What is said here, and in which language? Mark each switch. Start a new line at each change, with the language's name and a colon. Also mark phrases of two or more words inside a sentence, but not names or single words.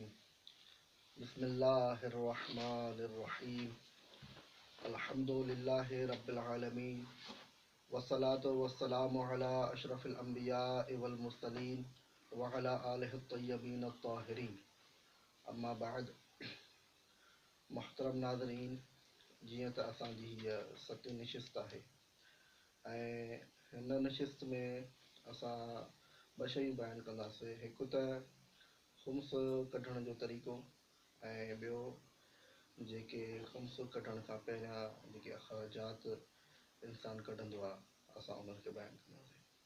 Arabic: بسم الله الرحمن الرحيم. الحمد لله رب العالمين، والصلاة والسلام على أشرف الأنبياء والمرسلين وعلى آله الطيبين الطاهرين. أما بعد.
Sindhi: محترم नाज़रीन, जीअं त असांजी हीअ सती नशिस्त आहे ऐं हिन नशिस्त में असां ॿ शयूं बयानु कंदासीं. हिकु त ख़ुम्स कढण जो तरीक़ो ऐं ॿियो जेके ख़ुम्स कढण खां पहिरियां जेके अख़राजात इंसान कढंदो आहे असां उन्हनि खे बयानु कंदासीं.